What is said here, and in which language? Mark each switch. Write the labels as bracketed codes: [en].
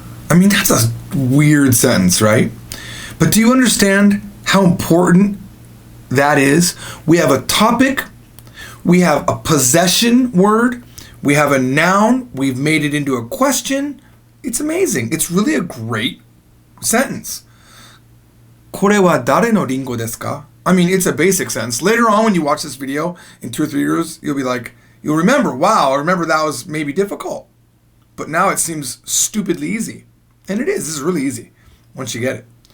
[en] I mean, that's a weird sentence, right? But do you understand how important that is? We have a topic, we have a possession word, we have a noun, we've made it into a question. It's amazing. It's really a great sentence. [ja] これは誰のリンゴですか? [en] I mean, it's a basic sentence. Later on when you watch this video in 2 or 3 years, you'll be like, you'll remember, wow, I remember that was maybe difficult. But now it seems stupidly easy. And it is. This is really easy once you get it.